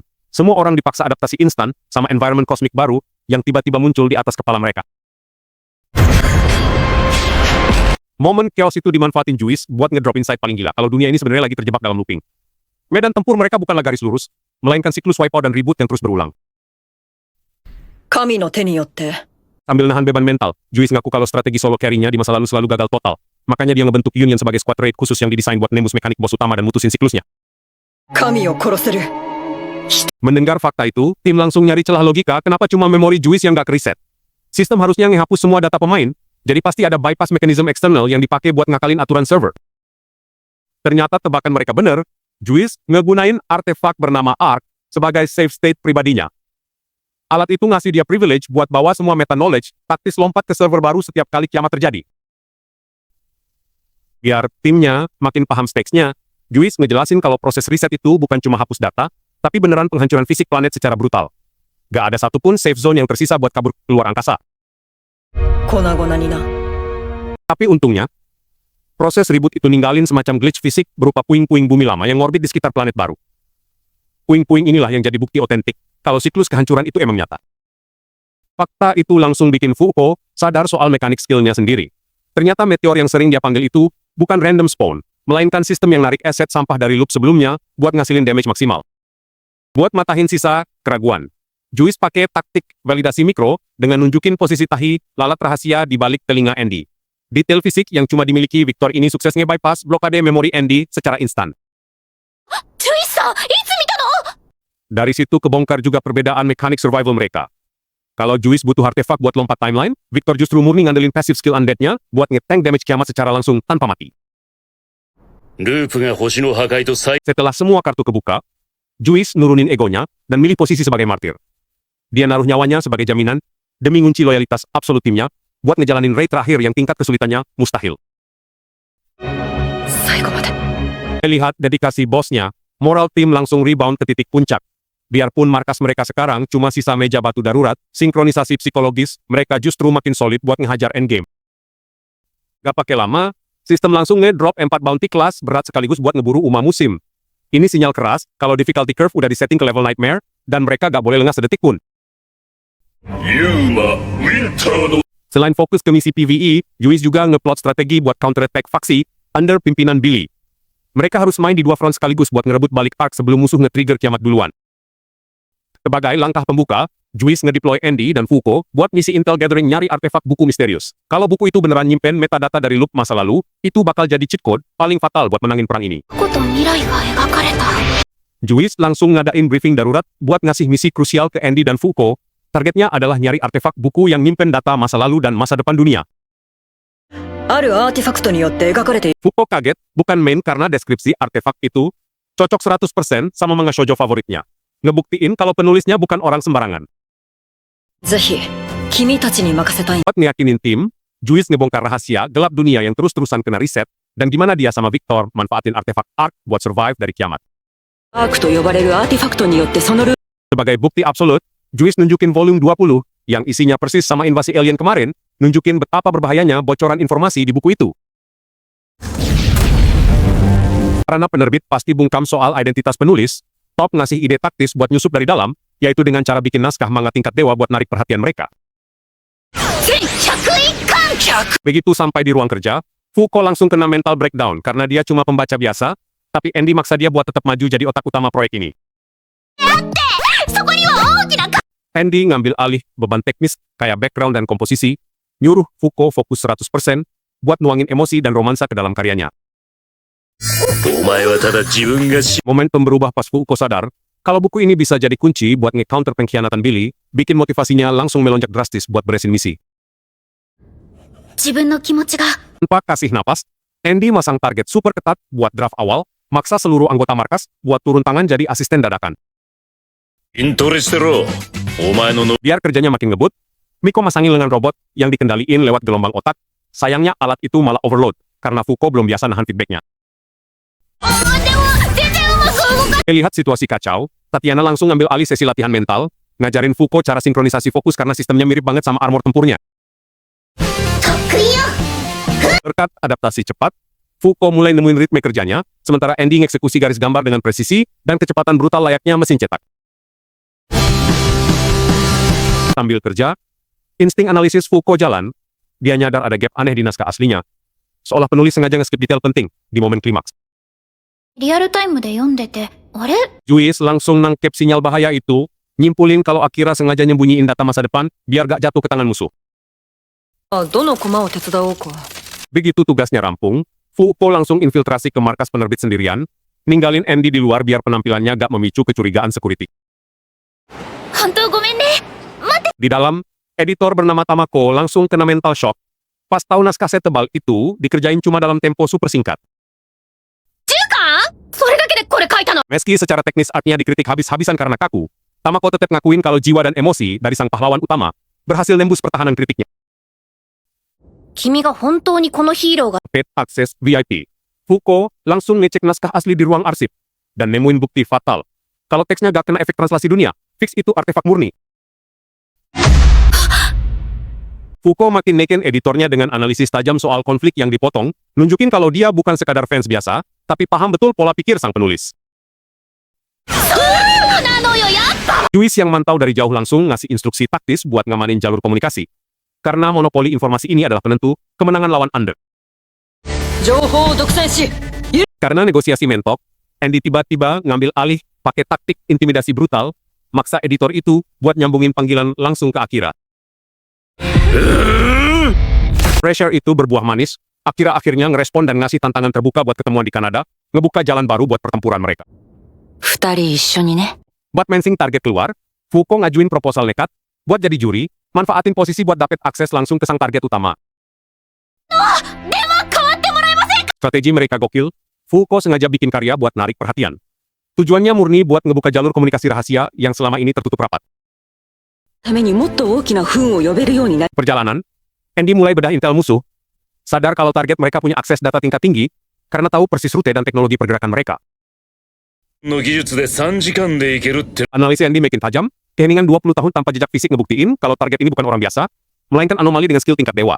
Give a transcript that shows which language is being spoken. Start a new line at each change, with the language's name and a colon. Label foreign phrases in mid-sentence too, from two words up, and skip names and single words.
Indonesian: Semua orang dipaksa adaptasi instan sama environment kosmik baru yang tiba-tiba muncul di atas kepala mereka. Momen chaos itu dimanfaatin Juice buat ngedrop insight paling gila kalau dunia ini sebenarnya lagi terjebak dalam looping. Medan tempur mereka bukanlah garis lurus, melainkan siklus wipeout dan reboot yang terus berulang.
Japanese: 神の手によって
Indonesian: Sambil nahan beban mental, Juice ngaku kalau strategi
English: solo carry-
Indonesian: nya di masa lalu selalu gagal total. Makanya dia ngebentuk Union sebagai
English: squad raid
Indonesian: khusus yang didesain buat nembus mekanik bos utama dan mutusin siklusnya.
Japanese: 神を殺せる
Indonesian: Mendengar fakta itu, tim langsung nyari celah logika kenapa cuma memori Juice yang gak kereset. Sistem harusnya ngehapus semua data pemain, jadi pasti ada
English: bypass mechanism
Indonesian: eksternal yang dipakai buat ngakalin aturan server. Ternyata tebakan mereka bener, Juice ngegunain artefak bernama Arc sebagai
English: save state
Indonesian: pribadinya. Alat itu ngasih dia privilege buat bawa semua
English: meta knowledge,
Indonesian: taktis lompat ke server baru setiap kali kiamat terjadi. Biar timnya makin paham stakes-nya, Juice ngejelasin kalau proses riset itu bukan cuma hapus data, tapi beneran penghancuran fisik planet secara brutal. Gak ada satupun
English: safe zone
Indonesian: yang tersisa buat kabur keluar angkasa.
Japanese: 粉々にな
Indonesian: Tapi untungnya, proses reboot itu ninggalin semacam glitch fisik berupa puing-puing bumi lama yang ngorbit di sekitar planet baru. Puing-puing inilah yang jadi bukti otentik kalau siklus kehancuran itu emang nyata. Fakta itu langsung bikin Fuko sadar soal mekanik skillnya sendiri. Ternyata meteor yang sering dia panggil itu bukan
English: random spawn,
Indonesian: melainkan sistem yang narik aset sampah dari loop sebelumnya buat ngasilin damage maksimal. Buat matahin sisa keraguan, Juice pakai taktik validasi mikro dengan nunjukin posisi tahi lalat rahasia di balik telinga Andy. Detail fisik yang cuma dimiliki Victor ini sukses nge-bypass blokade memori Andy secara instan.
Japanese: ジュイスさん、いつ見たの？
Indonesian: Dari situ kebongkar juga perbedaan mekanik survival mereka. Kalau Juice butuh artefak buat lompat timeline, Victor justru murni ngandelin
English: passive skill undead-
Indonesian: nya buat nge-tank damage kiamat secara langsung tanpa mati.
Japanese: ループが星の破壊と再
Indonesian: Setelah semua kartu kebuka, Juice nurunin egonya dan milih posisi sebagai martir. Dia naruh nyawanya sebagai jaminan demi ngunci loyalitas absolut timnya buat ngejalanin raid terakhir yang tingkat kesulitannya mustahil.
Japanese: 最後まで
Indonesian: Lihat dedikasi bosnya, moral tim langsung rebound ke titik puncak. Biarpun markas mereka sekarang cuma sisa meja batu darurat, sinkronisasi psikologis, mereka justru makin solid buat ngehajar endgame. Gak pakai lama, sistem langsung ngedrop 4
English: bounty class
Indonesian: berat sekaligus buat ngeburu Uma musim. Ini sinyal keras kalau
English: difficulty curve
Indonesian: udah disetting ke level nightmare, dan mereka gak boleh lengah sedetik pun.
Japanese: ユーマウィンターの
Indonesian: Selain fokus ke misi PvE, Juice juga ngeplot strategi buat counter-attack faksi under pimpinan Billy. Mereka harus main di dua front sekaligus buat ngerebut balik Ark sebelum musuh nge-trigger kiamat duluan. Sebagai langkah pembuka, Juice ngedeploy Andy dan Fuko buat misi
English: intel gathering
Indonesian: nyari artefak buku misterius. Kalau buku itu beneran nyimpen metadata dari loop masa lalu, itu bakal jadi
English: cheat code
Indonesian: paling fatal buat menangin perang ini.
Japanese: 過去と未来が描かれた
Indonesian: Juice langsung ngadain briefing darurat buat ngasih misi krusial ke Andy dan Fuko. Targetnya adalah nyari artefak buku yang nyimpen data masa lalu dan masa depan dunia.
Japanese: あるアーティファクトによって描かれている。
Indonesian: Fuko kaget, bukan main karena deskripsi artefak itu cocok 100% sama manga shoujo favoritnya. Ngebuktiin kalau penulisnya bukan orang sembarangan.
Japanese: ぜひ、君たちに任せたい。
Indonesian: Buat ngeyakinin tim, Juice ngebongkar rahasia gelap dunia yang terus-terusan kena riset, dan gimana dia sama Victor manfaatin artefak Ark buat survive dari kiamat.
Japanese: アークと呼ばれるアーティファクトによってそのルー
Indonesian: Sebagai bukti absolut, Juice nunjukin volume 20, yang isinya persis sama invasi alien kemarin, nunjukin betapa berbahayanya bocoran informasi di buku itu. Karena penerbit pasti bungkam soal identitas penulis, Top ngasih ide taktis buat nyusup dari dalam, yaitu dengan cara bikin naskah manga tingkat dewa buat narik perhatian mereka. 1101貫 Begitu sampai di ruang kerja, Fuko langsung kena
English: mental breakdown
Indonesian: karena dia cuma pembaca biasa, tapi Andy maksa dia buat tetap maju jadi otak utama proyek ini.
Japanese: そこには大きな
Indonesian: Andy ngambil alih beban teknis kayak background dan komposisi, nyuruh Fuko fokus 100% buat nuangin emosi dan romansa ke dalam karyanya.
Japanese: お前はただ自分がし、
Indonesian: Momentum berubah pas Fuko sadar, kalau buku ini bisa jadi kunci buat nge-counter pengkhianatan Billy, bikin motivasinya langsung melonjak drastis buat beresin misi.
Japanese: 自分の気持ちが
Indonesian: Tanpa kasih napas, Andy masang target super ketat buat draft awal, maksa seluruh anggota markas buat turun tangan jadi asisten dadakan.
Japanese: 筋トレしてろ。お前のの、
Indonesian: Biar kerjanya makin ngebut, Miko masangin lengan robot yang dikendaliin lewat gelombang otak. Sayangnya alat itu malah overload, karena Fuko belum biasa nahan feedbacknya.
Japanese: でも全然うまく動か
Indonesian: Lihat situasi kacau, Tatiana langsung ngambil alih sesi latihan mental, ngajarin Fuko cara sinkronisasi fokus karena sistemnya mirip banget sama armor tempurnya.
Japanese: 得意よ
Indonesian: Berkat adaptasi cepat, Fuko mulai nemuin ritme kerjanya, sementara Andy ngeksekusi garis gambar dengan presisi dan kecepatan brutal layaknya mesin cetak. Sambil kerja, insting analisis Fuko jalan, dia nyadar ada gap aneh di naskah aslinya, seolah penulis sengaja nge-skip detail penting di momen klimaks.
Japanese: リアルタイムで読んでてあれ
Indonesian: Juice langsung nangkep sinyal bahaya itu, nyimpulin kalau Akira sengaja nyembunyiin data masa depan biar gak jatuh ke tangan musuh.
Japanese: どの駒を手伝おうか。
Indonesian: Begitu tugasnya rampung, Fuko langsung infiltrasi ke markas penerbit sendirian, ninggalin Andy di luar biar penampilannya gak memicu kecurigaan security.
Japanese: 本当ごめんね
Indonesian: Di dalam, editor bernama Tamako langsung kena
English: mental shock.
Indonesian: Pas tahu naskah set tebal itu dikerjain cuma dalam tempo super singkat.
Japanese: それだけでこれ書いたの
Indonesian: Meski secara teknis artnya dikritik habis-habisan karena kaku, Tamako tetap ngakuin kalau jiwa dan emosi dari sang pahlawan utama berhasil nembus pertahanan kritiknya.
Japanese: 君が本当にこのヒーローが
English: Paid Access VIP.
Indonesian: Fuko langsung ngecek naskah asli di ruang arsip dan nemuin bukti fatal. Kalau teksnya gak kena efek translasi dunia, fix itu artefak murni. Fuko makin neken editornya dengan analisis tajam soal konflik yang dipotong, nunjukin kalau dia bukan sekadar fans biasa, tapi paham betul pola pikir sang penulis.
Japanese: なのよやっぱ
Indonesian: Juice yang mantau dari jauh langsung ngasih instruksi taktis buat ngamanin jalur komunikasi. Karena monopoli informasi ini adalah penentu kemenangan lawan Under.
Japanese: 情報を独占し、
Indonesian: Karena negosiasi mentok, Andy tiba-tiba ngambil alih pakai taktik intimidasi brutal, maksa editor itu buat nyambungin panggilan langsung ke Akira. Pressure itu berbuah manis, Akira akhirnya ngerespon dan ngasih tantangan terbuka buat ketemuan di Kanada, ngebuka jalan baru buat pertempuran mereka.
Japanese: 二人一緒にね。
Indonesian: Buat mensing target keluar, Fuko ngajuin proposal nekat, buat jadi juri, manfaatin posisi buat dapet akses langsung ke sang target utama.
Japanese: でも変わってもらえませんか
Indonesian: Strategi mereka gokil, Fuko sengaja bikin karya buat narik perhatian. Tujuannya murni buat ngebuka jalur komunikasi rahasia yang selama ini tertutup rapat.
Japanese: ためにもっと大きな糞を呼べるようになる。
Indonesian: Perjalanan, Andy mulai bedah intel musuh, sadar kalau target mereka punya akses data tingkat tinggi, karena tahu persis rute dan teknologi pergerakan mereka.
Japanese: の技術で3時間でいけるって、
Indonesian: Analisis Andy makin tajam, keheningan 20 tahun tanpa jejak fisik ngebuktiin kalau target ini bukan orang biasa, melainkan anomali dengan skill tingkat dewa.